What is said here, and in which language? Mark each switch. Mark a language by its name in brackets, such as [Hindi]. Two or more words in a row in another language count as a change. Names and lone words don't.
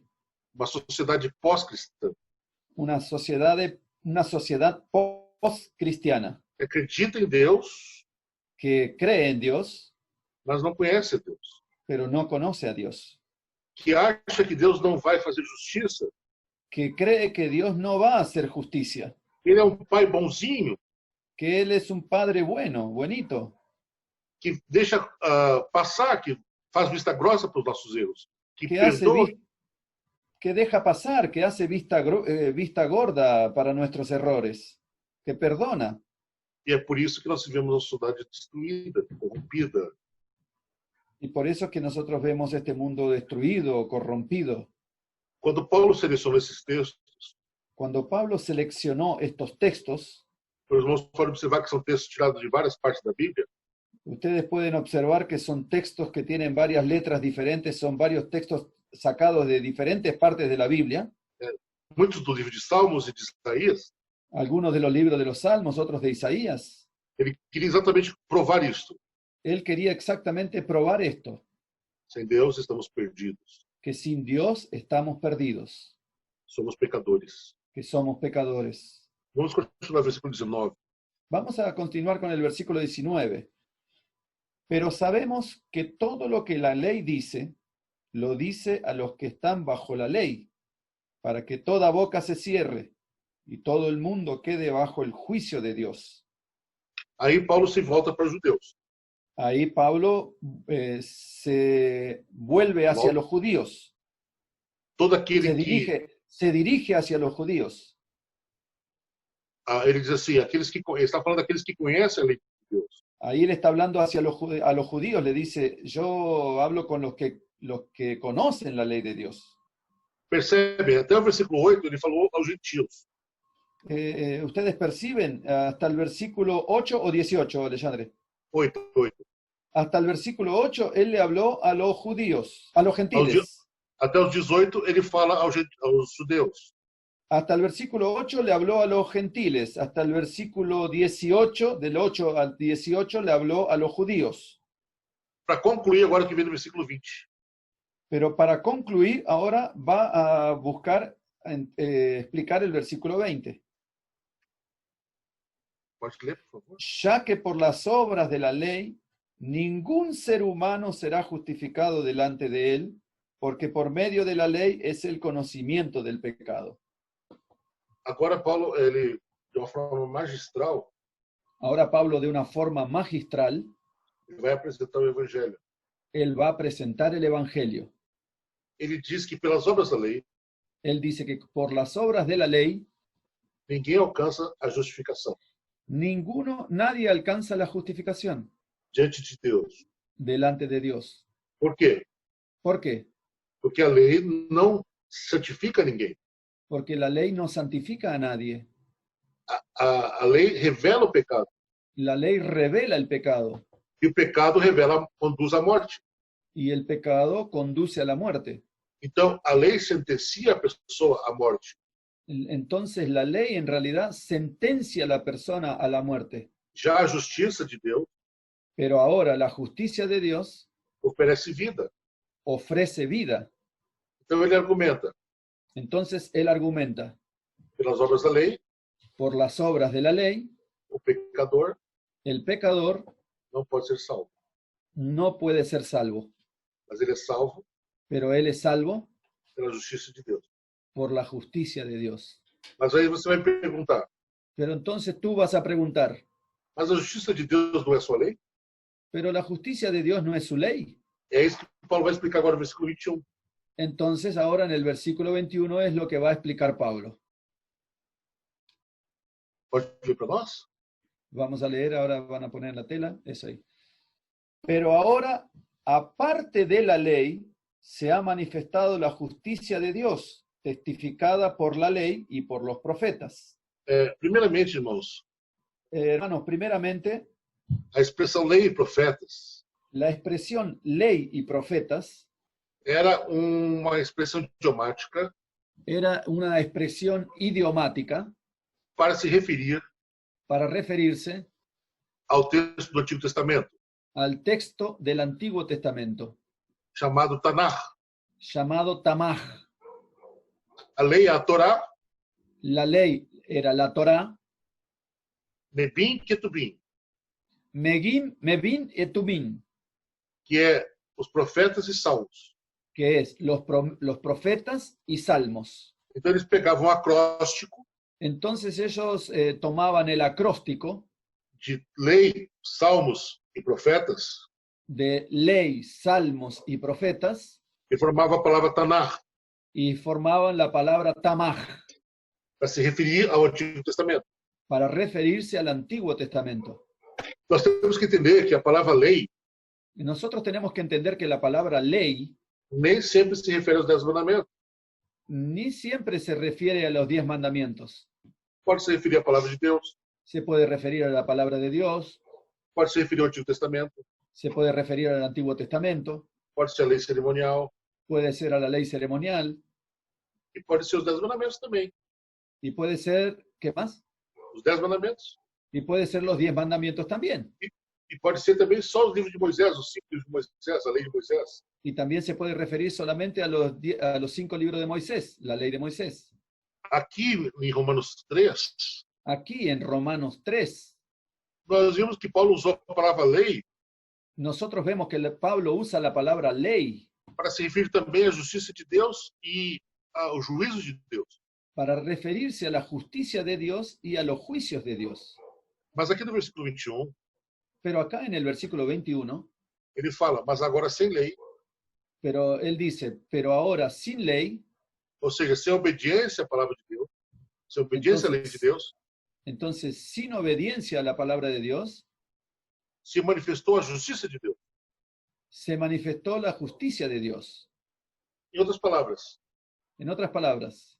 [Portuguese] Uma sociedade pós-cristã. [Spanish] Una sociedad post-cristiana [Portuguese] Que acredita em Deus, [Spanish] que cree en Dios, [Portuguese] mas não conhece a Deus. [Spanish] pero no conoce a Dios. [Portuguese] Que acha que Deus não vai fazer justiça. [Spanish] Que cree que Dios no va a hacer justicia. [Portuguese] Ele é um pai bonzinho, [Spanish] Que Él es un padre bueno, buenito. [Portuguese] que deixa passar, que faz vista grossa para os nossos erros. [Spanish] Que Que hace [Portuguese] perdoa. [Spanish] que deja pasar, que hace vista gorda para nuestros errores, que perdona. [Portuguese] E é por isso que nós vivemos uma sociedade destruída, corrompida. [Spanish] Y por eso es que nosotros vemos este mundo destruido, corrompido. [Portuguese] Quando Paulo selecionou esses textos, [Spanish] Cuando Pablo seleccionó estos textos, [Portuguese] os irmãos podem observar que são textos tirados de várias partes da Bíblia. [Spanish] ustedes pueden observar que son textos que tienen varias letras diferentes, son varios textos sacados de diferentes partes de la Biblia, [Portuguese] Muitos do livro de Salmos e de Isaías, [Spanish] algunos de los libros de los Salmos, otros de Isaías. [Portuguese] ele queria exatamente provar isto. [Spanish] Él quería exactamente probar esto, [Portuguese] Sem Deus estamos perdidos. [Spanish] que sin Dios estamos perdidos, [Portuguese] Somos pecadores. [Spanish] que somos pecadores. [Portuguese] Vamos continuar o versículo 19. [Spanish] Vamos a continuar con el versículo 19. Pero sabemos que todo lo que la ley dice, lo dice a los que están bajo la ley, para que toda boca se cierre y todo el mundo quede bajo el juicio de Dios. [Portuguese] Aí Paulo se volta para os judeus. [Spanish] Ahí Pablo se vuelve hacia los judíos, [Portuguese] Todo aquele que... [Spanish] se dirige hacia los judíos. [Portuguese] Ele diz assim, ele está falando daqueles que conhecem a lei de Deus. [Spanish] Ahí él está hablando hacia a los judíos, le dice, yo hablo con los que conocen la ley de Dios. [Portuguese] Percebem, até o versículo 8, ele falou aos gentios. [Spanish] Ustedes perciben hasta el versículo 8 o 18, Alejandre. 8. Hasta el versículo 8, él le habló a los judíos, a los gentiles. [Portuguese] Até os 18, ele fala aos judeus. [Spanish] Hasta el versículo 8 le habló a los gentiles. Hasta el versículo 18, del 8 al 18, le habló a los judíos. [Portuguese] Para concluir, agora que vem no versículo 20. [Spanish] Pero para concluir, ahora va a buscar explicar el versículo 20. [Portuguese] Pode ler, por favor. [Spanish] Ya que por las obras de la ley, ningún ser humano será justificado delante de él, porque por medio de la ley es el conocimiento del pecado. [Portuguese] Agora Paulo, ele, de uma forma magistral, [Spanish] Ahora Pablo, de una forma magistral, [Portuguese] ele vai apresentar o evangelho. [Spanish] él va a presentar el evangelio. [Portuguese] Ele diz que pelas obras da lei, [Spanish] Él dice que por las obras de la ley, [Portuguese] ninguém alcança a justificação [Spanish] nadie alcanza la justificación [Portuguese] diante de Deus. [Spanish] delante de Dios. [Portuguese] Por quê? [Spanish] ¿Por qué? [Portuguese] Porque a lei não santifica ninguém. [Spanish] Porque la ley no santifica a nadie. [Portuguese] A lei revela o pecado. [Spanish] La ley revela el pecado. [Portuguese] E o pecado conduz à morte. [Spanish] Y el pecado conduce a la muerte. [Portuguese] Então, a lei sentencia a pessoa à morte. [Spanish] Entonces la ley en realidad sentencia a la persona a la muerte. [Portuguese] Já a justiça de Deus [Spanish] Pero ahora la justicia de Dios [Portuguese] oferece vida. [Spanish] ofrece vida. [Portuguese] Então, ele argumenta. [Spanish] Entonces él argumenta, [Portuguese] Pelas obras da lei, [Spanish] por las obras de la ley, [Portuguese] o pecador [Spanish] el pecador [Portuguese] não pode ser salvo. [Spanish] no puede ser salvo, [Portuguese] Mas ele é salvo [Spanish] pero él es salvo [Portuguese] pela justiça de Deus. [Spanish] por la justicia de Dios. [Portuguese] Mas aí você vai perguntar, [Spanish] Pero entonces tú vas a preguntar, [Portuguese] mas a justiça de Deus não é sua lei? [Spanish] ¿pero la justicia de Dios no es su ley? [Portuguese] É isso que Paulo vai explicar agora no versículo 21. [Spanish] Entonces ahora en el versículo 21 es lo que va a explicar Pablo. [Portuguese] Pode ler para nós? [Spanish] Vamos a leer, ahora van a poner en la tela, eso ahí. Pero ahora, aparte de la ley, se ha manifestado la justicia de Dios, testificada por la ley y por los profetas. [Portuguese] Primeiramente, irmãos, [Spanish] Hermanos, primeramente, [Portuguese] a expressão lei e profetas [Spanish] la expresión ley y profetas [Portuguese] era uma expressão idiomática [Spanish] era una expresión idiomática [Portuguese] para se referir [Spanish] para referirse [Portuguese] ao texto do Antigo Testamento, [Spanish] al texto del Antiguo Testamento, [Portuguese] chamado Tanakh. [Spanish] llamado Tamaj. [Portuguese] A lei é a Torá, [Spanish] La ley era la Torá, [Portuguese] Nebim Ketubim, [Spanish] Mevin et Tumim, [Portuguese] que é os profetas e salmos. [Spanish] que es los profetas y salmos. [Portuguese] Então eles pegavam um acróstico [Spanish] Entonces ellos tomaban el acróstico [Portuguese] de lei, salmos e profetas [Spanish] de ley, salmos y profetas [Portuguese] e formava a palavra Tanakh [Spanish] y formaban la palabra Tamaj [Portuguese] para se referir ao Antigo Testamento. [Spanish] para referirse al Antiguo Testamento. [Portuguese] Nós temos que entender que a palavra lei [Spanish] Y nosotros tenemos que entender que la palabra ley [Portuguese] nem sempre se refere aos 10 mandamentos. [Spanish] ni siempre se refiere a los 10 mandamientos. [Portuguese] Pode se referir à palavra de Deus, [Spanish] Se puede referir a la palabra de Dios, [Portuguese] pode se referir ao Antigo Testamento, [Spanish] se puede referir al Antiguo Testamento, [Portuguese] pode ser a lei cerimonial [Spanish] puede ser a la ley ceremonial [Portuguese] e pode ser os 10 mandamentos também. [Spanish] y puede ser, ¿qué más? [Portuguese] Os 10 mandamentos. [Spanish] Y puede ser los 10 mandamientos también. [Portuguese] E pode ser também só os livros de Moisés, os 5 livros de Moisés, a lei de Moisés. [Spanish] Y también se puede referir solamente a los 5 libros de Moisés, la ley de Moisés. [Portuguese] Aqui em Romanos 3, [Spanish] Aquí en Romanos 3, [Portuguese] nós vimos que Paulo usou a palavra lei [Spanish] nosotros vemos que Pablo usa la palabra ley [Portuguese] para se referir também à justiça de Deus e ao juízo de Deus. [Spanish] para referirse a la justicia de Dios y a los juicios de Dios. [Portuguese] Mas aqui no versículo 21, [Spanish] Pero acá en el versículo 21, [Portuguese] ele fala, mas agora sem lei, [Spanish] pero él dice, pero ahora sin ley, [Portuguese] ou seja, sem obediência à palavra de Deus, sem obediência à lei de Deus, [Spanish] entonces sin obediencia a la palabra de Dios, [Portuguese] se manifestou a justiça de Deus. [Spanish] se manifestó la justicia de Dios. [Portuguese] Em outras palavras, [Spanish] En otras palabras,